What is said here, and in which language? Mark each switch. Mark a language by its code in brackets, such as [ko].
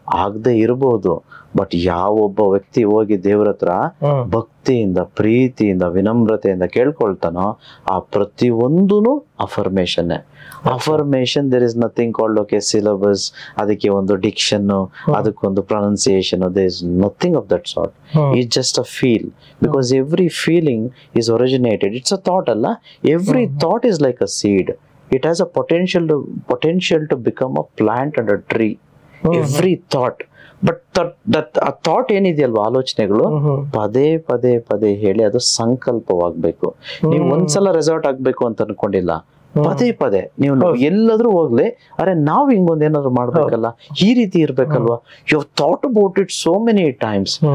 [kn] ಆಗದೆ ಇರಬಹುದು, ಬಟ್ ಯಾವೊಬ್ಬ ವ್ಯಕ್ತಿ ಹೋಗಿ ದೇವ್ರ ಹತ್ರ ಭಕ್ತಿಯಿಂದ, ಪ್ರೀತಿಯಿಂದ, ವಿನಮ್ರತೆಯಿಂದ ಕೇಳ್ಕೊಳ್ತಾನೋ ಆ ಪ್ರತಿಯೊಂದೂನು affirmation. [en] affirmation there is nothing called okay syllabus, [kn] ಅದಕ್ಕೆ ಒಂದು ಡಿಕ್ಷನ್, ಅದಕ್ಕೊಂದು pronunciation, [en] There is nothing of that sort. It's just a feel, because every feeling is originated. It's a thought ಅಲ್ಲ, every thought is like a seed. It has a potential to become a plant and a tree. Every thought. [kn] But ಆ thought ಏನಿದೆಯಲ್ವಾ, ಆಲೋಚನೆಗಳು ಪದೇ ಪದೇ ಹೇಳಿ ಅದು ಸಂಕಲ್ಪವಾಗ್ಬೇಕು. ನೀವು ಒಂದ್ಸಲ resort ಆಗ್ಬೇಕು ಅಂತ ಅನ್ಕೊಂಡಿಲ್ಲ, ಪದೇ ಪದೇ ನೀವು ಎಲ್ಲಾದ್ರೂ ಹೋಗ್ಲಿ, ಅರೆ ನಾವ್ ಹಿಂಗೊಂದ್ ಏನಾದ್ರು ಮಾಡ್ಬೇಕಲ್ಲ, ಈ ರೀತಿ ಇರ್ಬೇಕಲ್ವಾ, [en] You thought about it so many times.